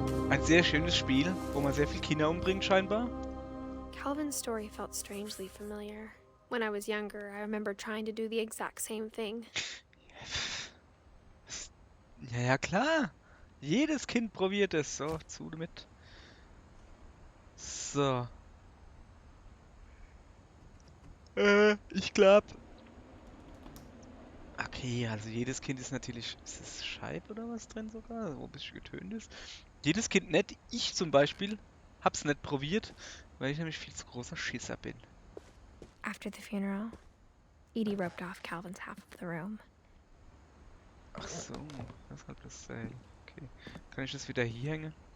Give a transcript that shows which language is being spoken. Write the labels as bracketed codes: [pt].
[de] Ein sehr schönes Spiel, wo man sehr viel Kinder umbringt scheinbar. [en] Calvin's story felt strangely familiar. When I was younger, I remember trying to do the exact same thing. [de] Ja, ja, klar. Jedes Kind probiert es. So, zu damit. So. Ich glaube. Okay, also jedes Kind ist natürlich. Ist es Scheit oder was drin sogar? Wo ein bisschen getönt ist. Jedes Kind nicht. Ich zum Beispiel hab's nicht probiert, weil ich nämlich viel zu großer Schisser bin. [en] After the funeral, Edie roped off Calvin's half of the room. [de] Ach so, das ist halt das Seil. Okay. Kann ich das wieder hier hängen?